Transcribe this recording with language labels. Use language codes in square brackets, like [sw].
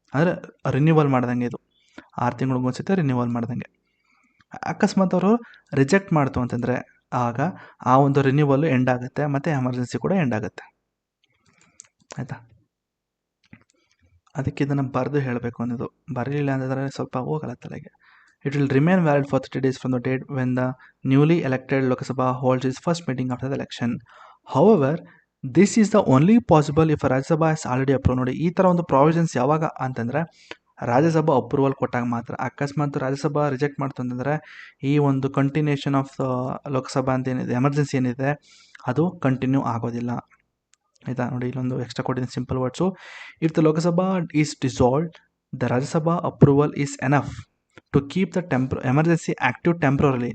[kn] ಅಂದರೆ ರಿನ್ಯೂವಲ್ ಮಾಡ್ದಂಗೆ, ಇದು 6 ತಿಂಗಳಿಗೆ ಒಂದ್ಸತಿ ರಿನ್ಯೂವಲ್ ಮಾಡ್ದಂಗೆ. ಅಕಸ್ಮಾತ್ ಅವರು ರಿಜೆಕ್ಟ್ ಮಾಡ್ತು ಅಂತಂದರೆ ಆಗ ಆ ಒಂದು ರಿನ್ಯೂವಲ್ಲು ಎಂಡ್ ಆಗುತ್ತೆ ಮತ್ತು ಎಮರ್ಜೆನ್ಸಿ ಕೂಡ ಎಂಡ್ ಆಗುತ್ತೆ. ಆಯಿತಾ, ಅದಕ್ಕೆ ಇದನ್ನು ಬರೆದು ಹೇಳಬೇಕು ಅನ್ನೋದು. ಬರಲಿಲ್ಲ ಅಂತಂದರೆ ಸ್ವಲ್ಪ ಹೋಗಲ್ಲ ತಲೆಗೆ. [en] It will remain valid for 30 days from the date when the newly elected Lok Sabha holds its first meeting after the election. However, this is the only possible if Rajya Sabha has already approved. [kn] ನೋಡಿ, ಈ ಥರ ಒಂದು provisions ಯಾವಾಗ ಅಂತಂದರೆ Rajya Sabha approval ಕೊಟ್ಟಾಗ ಮಾತ್ರ. ಅಕಸ್ಮಾತ್ Rajya Sabha reject ಮಾಡ್ತು ಅಂತಂದರೆ ಈ ಒಂದು ಕಂಟಿನ್ಯೂಷನ್ ಆಫ್ ಲೋಕಸಭಾ ಅಂತ ಏನಿದೆ, ಎಮರ್ಜೆನ್ಸಿ ಏನಿದೆ, ಅದು ಕಂಟಿನ್ಯೂ ಆಗೋದಿಲ್ಲ. ಆಯಿತಾ, ನೋಡಿ ಇಲ್ಲೊಂದು ಎಕ್ಸ್ಟ್ರಾ ಕೊಟ್ಟಿದ್ದೀನಿ simple words. [en] If the Lok Sabha is dissolved, the Rajya Sabha approval is enough to keep the emergency active temporarily.